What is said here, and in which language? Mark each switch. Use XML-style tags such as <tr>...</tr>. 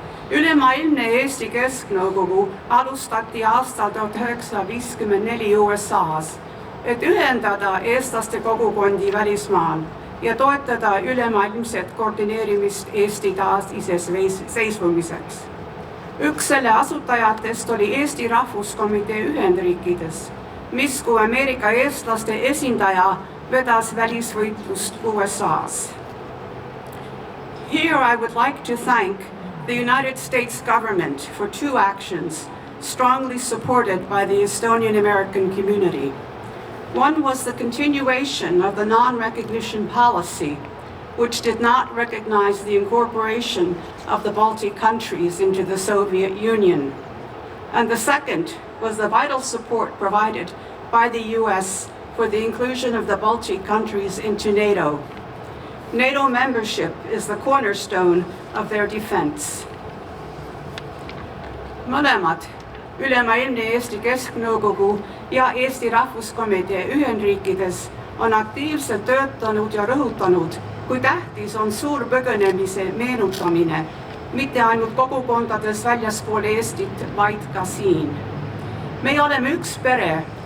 <et>Ülemaailmne Eesti Kesknõukogu alustati aastal 1954 USA-s, et ühendada eestlaste kogukondi välismaal ja toetada ülemaailmset koordineerimist Eesti taasiseseisvumiseks. Üks selle asutajatest oli Eesti Rahvuskomitee Ühendriikides, mis kui Ameerika eestlaste esindaja vedas välisvõitlust USA-s.</et> <en>Here I would like to thank the United States government for two actions strongly supported by the Estonian American community. One was the continuation of the non-recognition policy, which did not recognize the incorporation of the Baltic countries into the Soviet Union. And the second was the vital support provided by the US for the inclusion of the Baltic countries into NATO. NATO membership is the cornerstone of their defense.</en> <et>Mõlemad, Ülemaailmne Eesti Kesknõukogu ja Eesti Rahvuskomitee Ühendriikides on aktiivselt töötanud ja rõhutanud, kui tähtis on suurpõgenemise meenutamine, mitte ainult kogukondades väljaspool Eestit, vaid ka siin. Me oleme üks pere</et>